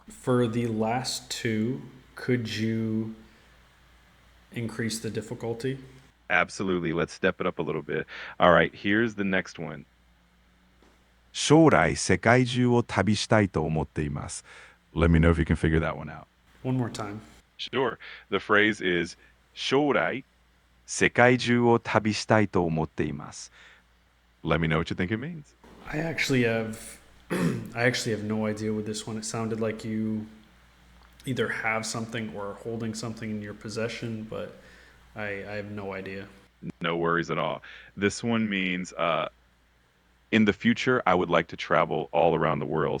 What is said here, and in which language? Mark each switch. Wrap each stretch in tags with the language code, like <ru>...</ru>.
<en>For the last two, could you increase the difficulty? Absolutely. Let's step it up a little bit. All right, here's the next one.</en> <ja>将来世界中を旅したいと思っています.</ja> <en>Let me know if you can figure that one out. One more time. Sure. The phrase is</en> <ja>将来世界中を旅したいと思っています.</ja> <en>Let me know what you think it means. I actually have, I actually have no idea with this one. It sounded like you either have something or are holding something in your possession, but I have no idea. No worries at all. This one means in the future, I would like to travel all around the world.</en>